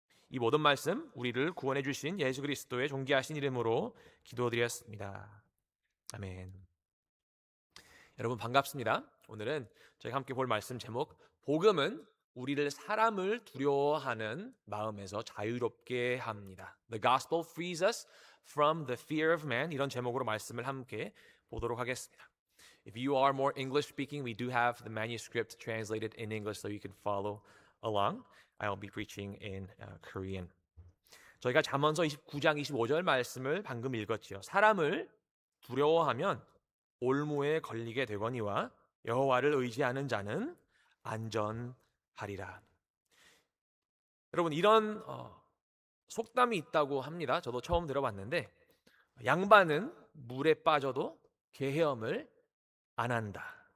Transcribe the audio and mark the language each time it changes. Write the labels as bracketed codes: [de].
[ko] 이 모든 말씀 우리를 구원해 주신 예수 그리스도의 존귀하신 이름으로 기도드렸습니다. 아멘. 여러분 반갑습니다. 오늘은 저희가 함께 볼 말씀 제목, 복음은 우리를 사람을 두려워하는 마음에서 자유롭게 합니다. [en] The gospel frees us from the fear of man. [ko] 이런 제목으로 말씀을 함께 보도록 하겠습니다. [en] If you are more English speaking, we do have the manuscript translated in English so you can follow along. I'll be preaching in Korean. [ko] 저희가 잠언서 29장 25절 말씀을 방금 읽었지요. 사람을 두려워하면 올무에 걸리게 되거니와 여호와를 의지하는 자는 안전하리라. 여러분, 이런 속담이 있다고 합니다. 저도 처음 들어봤는데 양반은 물에 빠져도 개 헤엄을 안 한다.